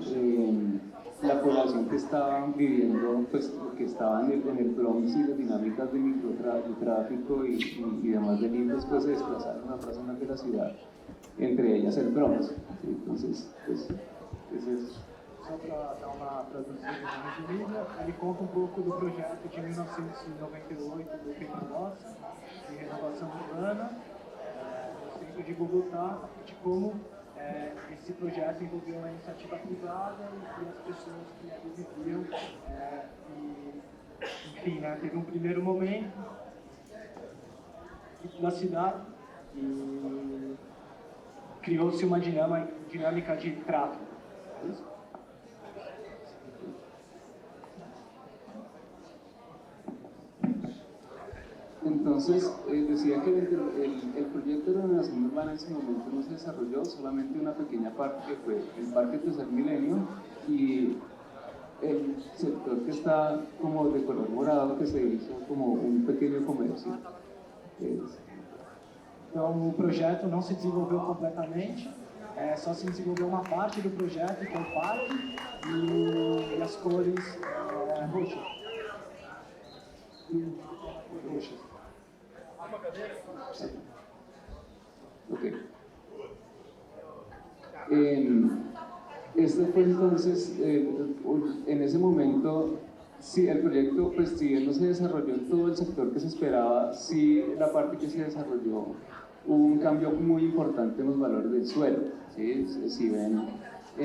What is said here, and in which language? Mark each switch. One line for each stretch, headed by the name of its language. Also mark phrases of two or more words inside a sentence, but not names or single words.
Spanish: La población que estaba viviendo, pues que estaba en el Bronx, y las dinámicas de microtráfico y demás delitos pues se desplazaron a otras zonas de la ciudad, entre ellas el Bronx. Entonces, pues, ese es...
Portuguese: Só para dar uma traduzida na resumida, ele conta um pouco do projeto de 1998 do Pedro Nossa, de renovação urbana, no centro de Bogotá, de como esse projeto envolveu uma iniciativa privada e as pessoas que ali viviam. Enfim, né, teve um primeiro momento na cidade e criou-se uma dinâmica de tráfico. É isso?
Spanish: Entonces, decía que el proyecto de renovación urbana en ese momento no se desarrolló, solamente una pequeña parte, que fue el Parque Tercer Milenio y el sector que está como de color morado, que se hizo como un pequeño comercio.
Portuguese: Então, o projeto não se desenvolveu completamente, só se desenvolveu uma parte do projeto, que é o parque, e as cores roxas. Ok.
Spanish: Este fue entonces, en ese momento, sí, el proyecto, pues si bien no se desarrolló en todo el sector que se esperaba, sí, la parte que se desarrolló, hubo un cambio muy importante en los valores del suelo, ¿sí?